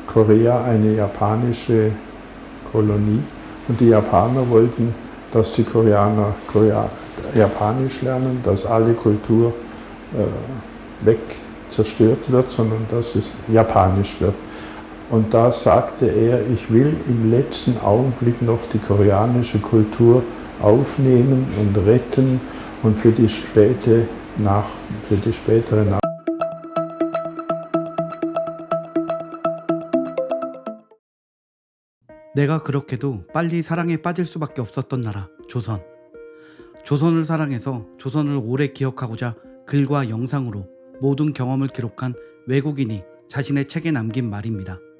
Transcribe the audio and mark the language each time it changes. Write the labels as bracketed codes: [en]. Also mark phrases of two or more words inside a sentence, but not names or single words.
[de] Korea eine japanische Kolonie und die Japaner wollten, dass die Koreaner Japanisch lernen, dass alle Kultur zerstört wird, sondern dass es Japanisch wird. Und da sagte er, ich will im letzten Augenblick noch die koreanische Kultur aufnehmen und retten und für die spätere [ko] 내가 그렇게도 빨리 사랑에 빠질 수밖에 없었던 나라, 조선. 조선을 사랑해서 조선을 오래 기억하고자 글과 영상으로 모든 경험을 기록한 외국인이 자신의 책에 남긴 말입니다.